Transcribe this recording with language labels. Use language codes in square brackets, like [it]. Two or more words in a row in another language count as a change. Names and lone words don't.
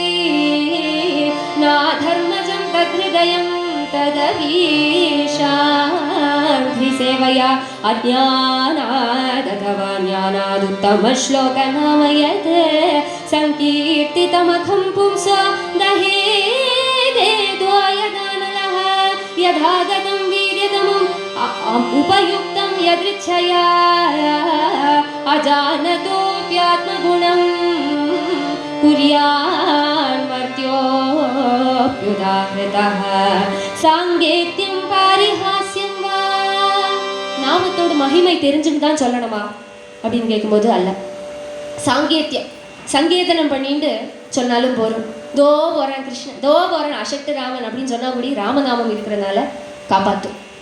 [sa] नाधर्मजं तद्हृदयं तदवीशान्धिसेवया अज्ञानादथवा ज्ञानादुत्तमश्लोकनाम यत् सङ्कीर्तितमखं पुंसो दहेदेद्वायदानलः यथागतं वीर्यतमम् उपयुक्तं यदृच्छया अजानतोऽप्यात्मगुणं कुर्यान्मर्त्योऽप्युदाहृतः साङ्केत्यं पारिहास्यं वा. [ta] நாமத்தோட மகிமை தெரிஞ்சுன்னு தான் சொல்லணுமா அப்படின்னு கேட்கும்போது அல்ல. சாங்கேத்தியம் சங்கேதனம் பண்ணிட்டு சொன்னாலும் போரும். தோ போறான் கிருஷ்ணன், தோ போறான் அசக்த ராமன் அப்படின்னு சொன்னா கூடி ராமநாமம் இருக்கிறதுனால காப்பாத்தும்.